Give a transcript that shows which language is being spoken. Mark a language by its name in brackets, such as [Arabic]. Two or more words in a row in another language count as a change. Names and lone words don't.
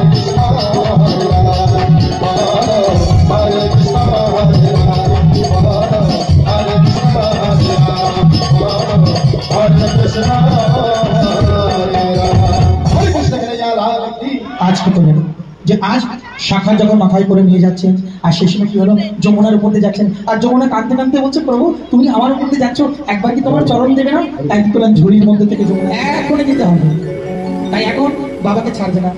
[Sanskrit] Krishna, Hare Rama, Hare Krishna, Hare Rama, Hare Krishna, Hare Rama, Hare Krishna, Hare Rama. Hare Krishna, Hare Rama. [Bangla] আজকে করলেন যে আজ শাখা যখন মাথায় করে নিয়ে যাচ্ছেন আর সেই সময় কি হলো যমুনার উপর দিয়ে যাচ্ছেন আর যমুনা কাঁদতে কাঁদতে বলছে প্রভু তুমি আমার উপর দিয়ে যাচ্ছ একবার কি তোমার চরণ দেবে না তাই কি করলেন ঝুড়ির মধ্যে থেকে যমুনা এখনই দিতে হবে তাই এখন বাবাকে ছাড়বে না